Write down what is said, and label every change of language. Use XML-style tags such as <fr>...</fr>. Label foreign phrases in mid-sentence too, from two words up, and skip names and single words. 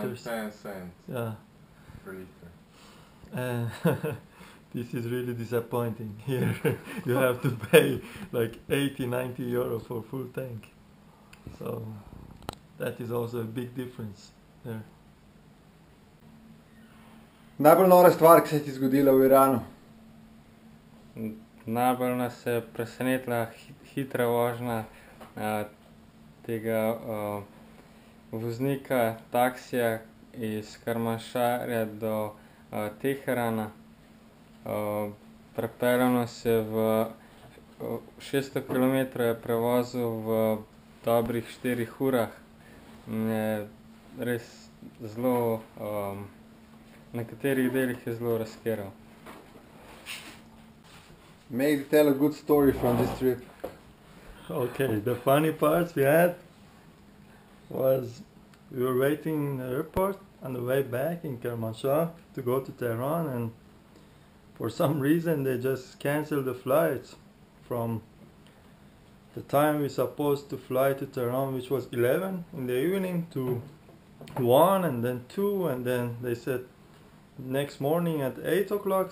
<en>liters. 10 cents Yeah. per liter. This is really disappointing. Here you have to pay like 80-90 euro for full tank. So that is also a big difference there.</en> <sl>Najbolj nora stvar, ki se je ti zgodila v Iranu? Najbolj nas je presenetila hitra vožnja tega voznika taksija iz Kermanšarja do Teherana. Prepeljal nas je v 600 km je prevozil v dobrih 4 urah. Je res zelo, na nekaterih delih je zelo razkeral.</sl> <en>Maybe tell a good story from this trip. Okay, the funny parts we had was we were waiting in the airport on the way back in Kermanshah to go to Tehran, and for some reason they just canceled the flights from the time we supposed to fly to Tehran, which was 11 in the evening, to 1 and then 2, and then they said next morning at 8 o'clock.</en>